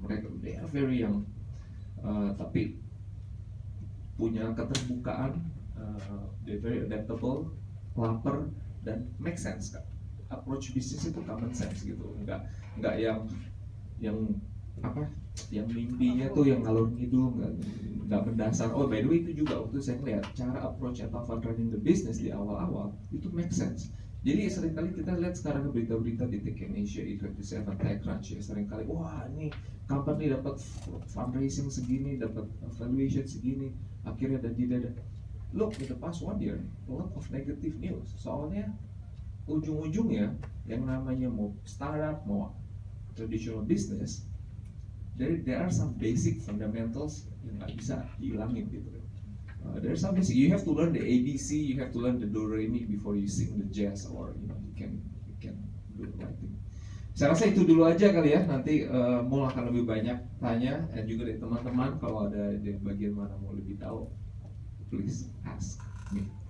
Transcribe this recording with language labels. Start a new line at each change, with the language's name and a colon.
Indonesian: Mereka
English: they are very young,
Indonesian: tapi punya keterbukaan,
English: they're very adaptable,
Indonesian: lapar dan
English: make sense kan.
Indonesian: Approach bisnis itu common sense gitu, nggak yang apa, yang mimpinya tuh yang ngalur ngidul, nggak mendasar.
English: Oh by the way
Indonesian: itu juga waktu saya ngeliat cara approach atau
English: running the business
Indonesian: di awal-awal itu make sense. Jadi seringkali kita lihat sekarang berita-berita di Tech in Asia, E27, TechCrunch ya, seringkali wah ini company dapat fundraising segini, dapat valuation segini, akhirnya ada.
English: Look, in the past 1 year, a lot of negative news.
Indonesian: Soalnya ujung-ujungnya yang namanya mau startup, mau traditional business,
English: there are some basic fundamentals
Indonesian: yang nggak bisa dihilangin gitu.
English: There's some basic, you have to learn the ABC, you have to learn the do re mi before you sing the jazz, or you know you can do the right thing.
Indonesian: Saya rasa itu dulu aja kali ya. Nanti Mul akan lebih banyak tanya, dan juga dari teman-teman kalau ada di bagian mana mau lebih tahu,
English: please ask me.